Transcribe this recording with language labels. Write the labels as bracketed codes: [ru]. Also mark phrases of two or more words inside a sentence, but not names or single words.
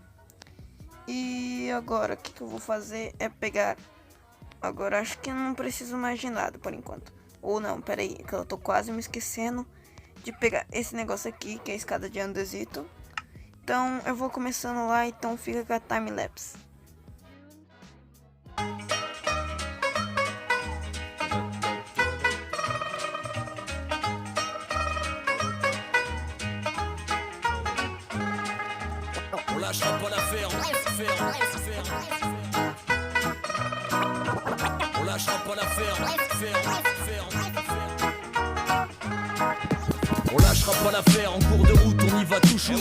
[pt] E agora o que eu vou fazer é pegar. Agora acho que eu não preciso mais de nada por enquanto. Ou não, pera aí, que eu tô quase me esquecendo de pegar esse negócio aqui, que é a escada de andesito. Então eu vou começando lá, então fica com a time-lapse. [fr] On lâchera pas l'affaire, on lâchera pas l'affaire, on lâchera pas l'affaire, en cours de route on y va tout chousse.